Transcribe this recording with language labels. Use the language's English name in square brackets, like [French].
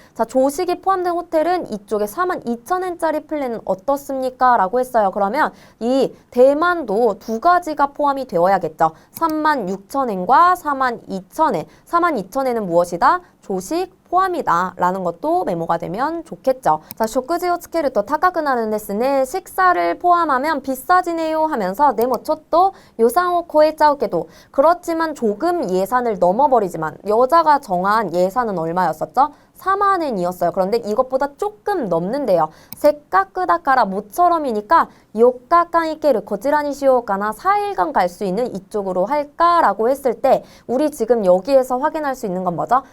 [Korean] 자, 조식이 포함된 호텔은 이쪽에 42,000엔짜리 플랜은 어떻습니까? 라고 했어요. 그러면 이 대만도 두 가지가 포함이 되어야겠죠. 36,000엔과 42,000엔. 42,000엔은 무엇이다? 조식 포함이다 라는 것도 메모가 되면 좋겠죠. [Japanese] 자, 食事をつけると高くなるんですね. [Korean] 식사를 포함하면 비싸지네요 하면서 네, 뭐, [Japanese] ちょっと 予算を超えちゃうけど [Korean] 그렇지만 조금 예산을 넘어버리지만 여자가 정한 예산은 얼마였었죠? 4만엔이었어요. 그런데 이것보다 조금 넘는데요. [Japanese] せっかくだから [Korean] 모처럼이니까 [Japanese] 4日間 行ける こちらにしようかな [Korean] 4일간 갈 수 있는 이쪽으로 할까라고 했을 때 우리 지금 여기에서 확인할 수 있는 건 뭐죠?